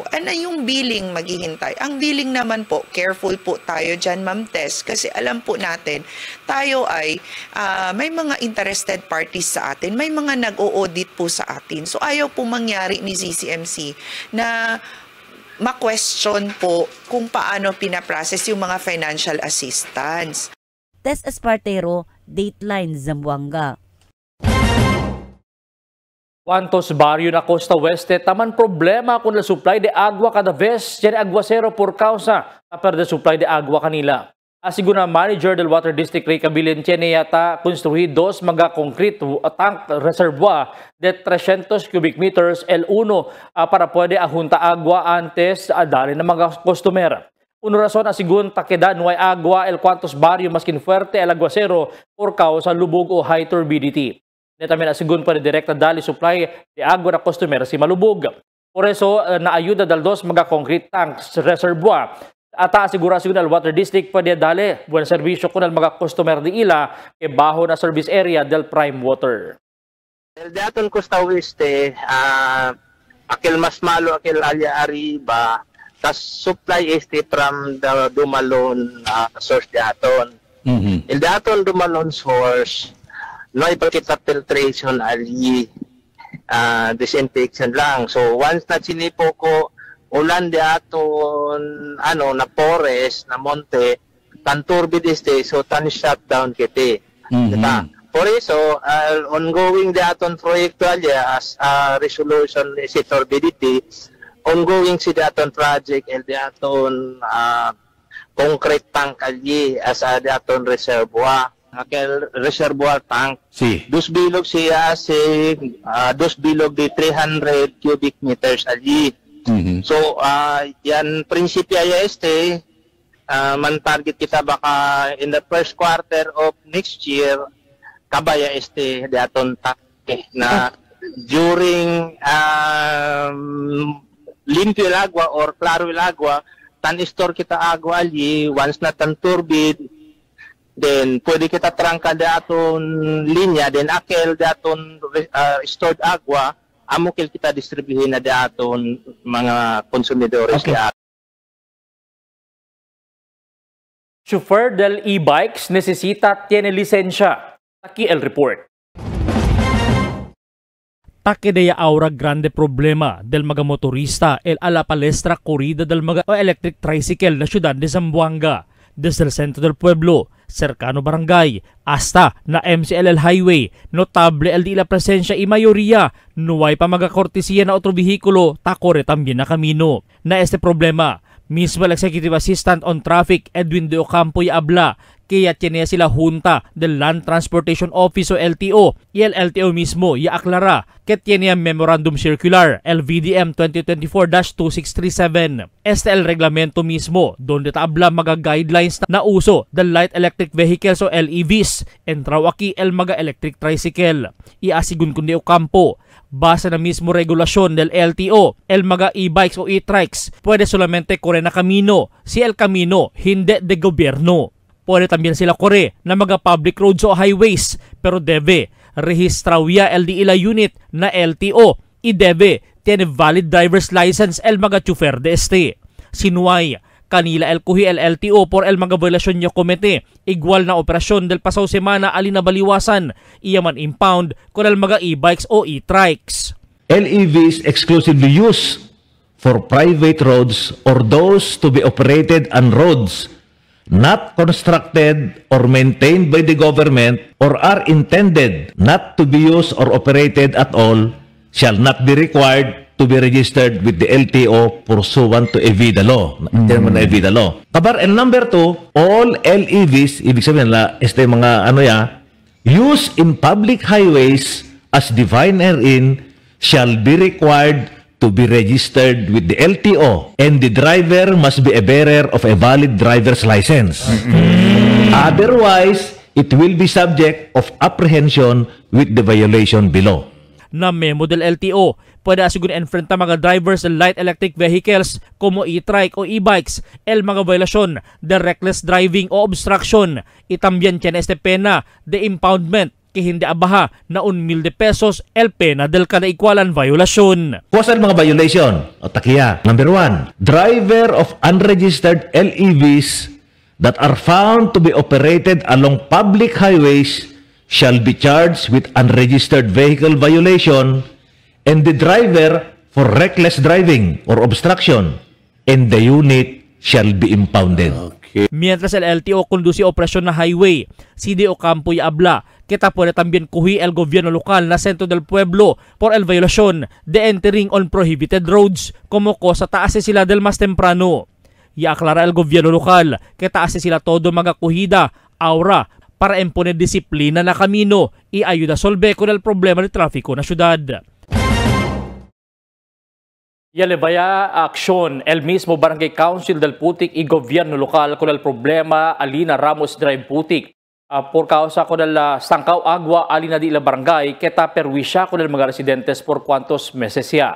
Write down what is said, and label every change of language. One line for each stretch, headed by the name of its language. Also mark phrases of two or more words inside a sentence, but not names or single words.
Filipino: Ano yung billing maghihintay? Ang billing naman po, careful po tayo dyan, Ma'am Tess, kasi alam po natin, tayo ay may mga
English: interested parties
Filipino: sa atin, may mga nag-o-audit po sa atin. So ayaw po mangyari ni ZCMC na ma-question po kung paano pinaprocess yung mga
English: financial assistance.
Filipino: Tess Espartero, Dateline, Zamboanga.
Chavacano: Cuantos barrio na Costa Oeste taman problema kung la supply de agua cada vez tiene aguacero por causa a perder supply de agua kanila. Asiguna manager del Water District Ray Cabilin tiene yata construidos mga
English: concrete tank reservoir
Chavacano: de 300
English: cubic meters
Chavacano: el uno para pwede ahunta agua antes dali ng mga customer. Una rason asigun takedan nuay agua el cuantos barrio maskin fuerte el aguacero por causa lubog o
English: high turbidity.
Chavacano: Netamin asigun pa direkta dali supply de agua na customer si malubog. Por eso na ayuda dal dos mga
English: concrete tanks reservoir.
Chavacano: Ata asigura asigun al Water District pwede dali buen serbisyo kun al mga customer di ila ke baho na
English: service area
Chavacano: del Prime Water. El daton Costa Oeste akil mas malo akil alya arriba tas supply este
English: from the Dumalon source
Chavacano: daton. El daton Dumalon source no ipakita filtration ali disinfection lang. So once na sinipo ko ulan di aton na forest na monte tan turbid este so tan shutdown kiti. Diba? Por eso ongoing di aton proyekto alya as resolution si turbidity ongoing si di aton project and di aton
English: concrete tank
Chavacano: alya as di aton reservoir. Aquel reservoir tank. Sí. Dos bilog siya dos bilog de 300
English: cubic meters
Chavacano: allí. So, yan prinsipya ya man target kita baka
English: in the first quarter of next year
Chavacano: kabaya daton tank na during limpio el agua or claro el agua tan store kita agua allí once na tan turbid then pwede kita trangka daton linya then akel daton stored agua amukil kita distribuhin na daton mga konsumidores. Okay. Chauffeur del e-bikes necesita tiene lisensya. Aquí el report. Takedeya aura grande problema del mga motorista el a la palestra corrida del mga
English: electric tricycle
Chavacano: na ciudad de Zamboanga. Desde el centro del pueblo, cercano barangay, hasta na MCLL Highway, notable el di la presensya y mayoría, nuway pa magakortesiya na otro vehikulo, takore también na kamino. Na este problema, mismo el
English: Executive Assistant on Traffic
Chavacano: Edwin De Ocampo y abla, Kaya tiene sila Junta del Land Transportation Office o LTO. Y el LTO mismo aklara que tiene
English: Memorandum Circular
Chavacano: LVDM 2024-2637. Este el reglamento mismo donde tabla mga guidelines na uso del
English: light electric vehicles
Chavacano: o LEVs. Entraw aquí el mga
English: electric tricycle.
Chavacano: Iasigun kundi o kampo. Base na mismo regulasyon del LTO, el mga e-bikes o e-trikes puede solamente correr na kamino. Si el kamino hindi de gobyerno. Puede también sila corre na mga
English: public roads
Chavacano: o highways pero debe rehistrawiya el di ila unit na LTO y debe tiene
English: valid driver's license
Chavacano: el mga chofer de este. Sinuay, kanila el kuhi el LTO por el mga violasyon niya komete. Igual na operasyon del pasaw semana alina baliwasan iyaman impound kon el mga e-bikes o e-trikes.
English: LEVs exclusively used for private roads or those to be operated on roads not constructed or maintained by the government or are intended not to be used or operated at all shall not be required to be registered with the LTO pursuant to EVIDA law. EVIDA law. Kabar, and number 2, all LEVs,
Filipino: ibig sabihin
English: la, mga used in public highways as defined herein shall be required to be registered with the LTO, and the driver must be a bearer of a valid driver's license. Otherwise, it will be subject of apprehension with the violation below.
Chavacano: Na memo del LTO, pwede asigun enfrenta mga drivers ng
English: light electric vehicles
Chavacano: como e-trike o e-bikes, el mga violasyon de
English: reckless driving
Chavacano: o obstruction. Itambién tiene este pena de impoundment que hindi abaha na 1,000 pesos el pena del kanaikwalan violation. Kusa mga violation. O takiya.
English: Number 1, driver of unregistered LEVs that are found to be operated along public highways shall be charged with unregistered vehicle violation and the driver for reckless driving or obstruction, and the unit shall be impounded.
Chavacano: Mientras el LTO conduce operasyon na highway, CDO Campo y Abla, kita puede también kuhi el gobierno lokal na sentro del pueblo por el violación de
English: entering on prohibited roads
Chavacano: como cosa taase sila del mas temprano. Y aklara el gobierno lokal que taase sila todo mga kuhida, aura, para imponer disiplina na kamino y ayuda solve con el problema de trafiko na syudad. Y elevaya aksyon el mismo Barangay Council del Putik y gobierno lokal con el problema Alina Ramos Drive Putik. Por causa con el sangkaw agua alina di la barangay que perwisya con el mga residentes por cuantos meses ya.